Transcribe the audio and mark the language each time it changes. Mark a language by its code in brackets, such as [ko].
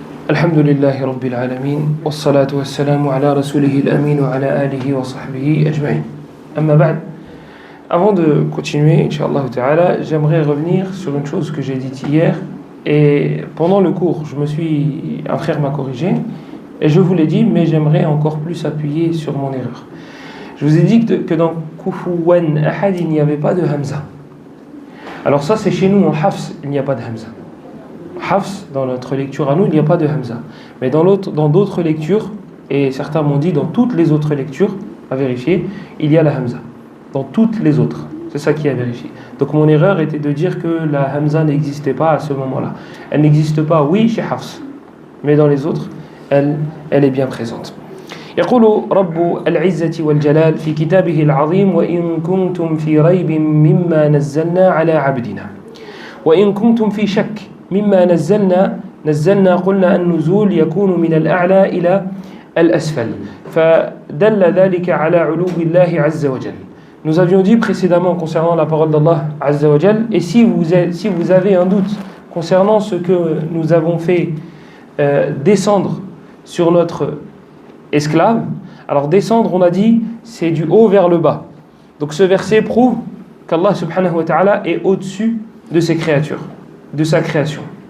[ar] الحمد لله رب العالمين والصلاة والسلام على رسوله الأمين وعلى آله وصحبه أجمعين. أما بعد, [fr] avant de continuer, Inch'Allah Ta'ala, j'aimerais revenir sur une chose que j'ai dite hier. Et pendant le cours, un frère m'a corrigé, et je vous l'ai dit, mais j'aimerais encore plus appuyer sur mon erreur. Je vous ai dit que dans Kufuwan Ahad, il n'y avait pas de Hamza. Alors ça, c'est chez nous en Hafs, il n'y a pas de Hamza. Hafs, dans notre lecture à nous, il n'y a pas de Hamza. Mais dans d'autres lectures, et certains m'ont dit dans toutes les autres lectures, à vérifier, il y a la Hamza. Dans toutes les autres. C'est ça qui est à vérifier. Donc mon erreur était de dire que la Hamza n'existait pas à ce moment-là. Elle n'existe pas, oui, chez Hafs. Mais dans les autres, elle est bien présente. [ar] يقول رب العزة والجلال في كتابه العظيم وإن كنتم في ريب مما نزلنا على عبدنا وإن كنتم في شك مما نزلنا قلنا النزول يكون من الأعلى إلى الأسفل فدل ذلك على علو الله عز وجل. [fr] Nous avions dit précédemment concernant la parole d'Allah Azza wa Jal, et si vous avez un doute concernant ce que nous avons fait descendre sur notre esclave, alors descendre, on a dit, c'est du haut vers le bas. Donc ce verset prouve qu'Allah subhanahu wa ta'ala est au-dessus de ses créatures, de sa création.